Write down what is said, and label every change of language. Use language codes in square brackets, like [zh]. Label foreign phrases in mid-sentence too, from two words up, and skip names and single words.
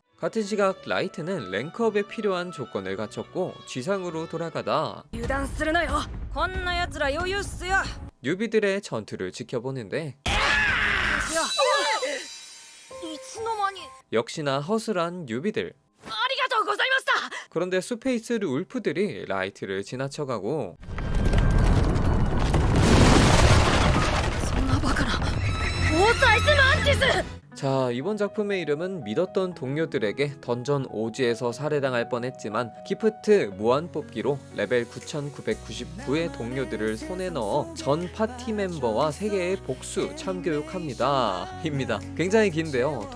[ko] 같은 시각 라이트는 랭크업에 필요한 조건을 갖췄고 쥐상으로 돌아가다 [ja] 油断するなよ。こんな奴ら余裕っすよ。 [ko] 뉴비들의 전투를 지켜보는데 [ja] いつの間に。 [ko] 역시나 허술한 뉴비들. [ja] ありがとうございました。 [ko] 그런데 숲에 있을 울프들이 라이트를 지나쳐가고 [ja] そんなバカな。オーサイスマンティス。 [ko] 자, 이번 작품의 이름은 믿었던 동료들에게 던전 오지에서 살해당할 뻔했지만 기프트 무한 뽑기로 레벨 9999의 동료들을 손에 넣어 전 파티 멤버와 세계의 복수 참교육합니다 입니다. 굉장히 긴데요.